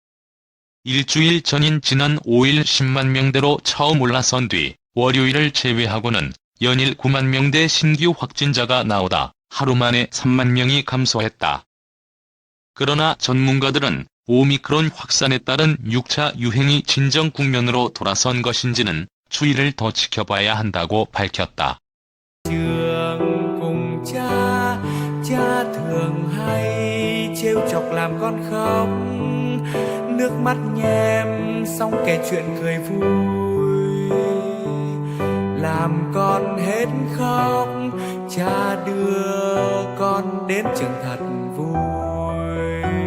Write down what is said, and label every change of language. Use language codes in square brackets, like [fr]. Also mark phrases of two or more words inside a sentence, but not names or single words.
[ko] 일주일 전인 지난 5일 10만 명대로 처음 올라선 뒤 월요일을 제외하고는 연일 9만 명대 신규 확진자가 나오다 하루 만에 3만 명이 감소했다. 그러나 전문가들은 오미크론 확산에 따른 6차 유행이 진정 국면으로 돌아선 것인지는 추이를 더 지켜봐야 한다고 밝혔다. [vi] Trường cùng cha, cha thường hay trêu chọc làm con khóc, nước mắt nhem xong kể chuyện cười vui, làm con hết khóc, cha đưa con đến trường thật vui.